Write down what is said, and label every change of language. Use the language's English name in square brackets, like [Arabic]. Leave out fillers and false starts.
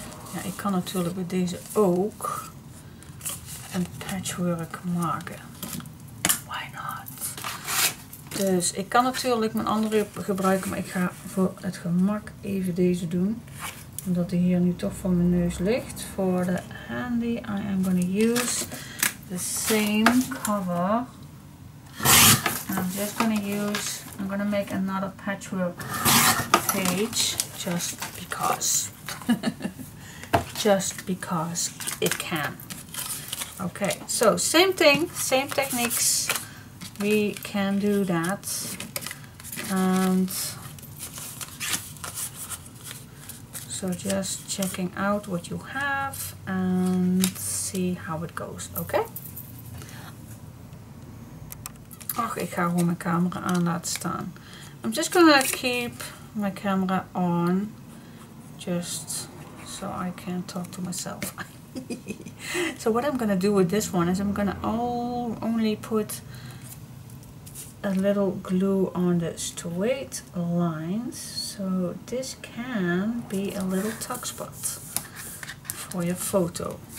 [Dutch] Ja, ik kan natuurlijk bij deze ook een patchwork maken. [English] Why not? [Dutch] Dus ik kan natuurlijk mijn andere gebruiken, maar ik ga voor het gemak even deze doen. Omdat die hier nu toch voor mijn neus ligt. [English] For the handy, I am going to use the same cover. I'm just going to use, I'm going to make another patchwork page just because. Just because it can. Okay, so same thing, same techniques. We can do that. And so just checking out what you have and see how it goes, okay? [Dutch] Ach, ik ga gewoon mijn camera aan laten staan. [English] I'm just gonna keep my camera on just so I can talk to myself. So what I'm gonna do with this one is I'm gonna only put a little glue on the straight lines, so this can be a little tuck spot for your photo.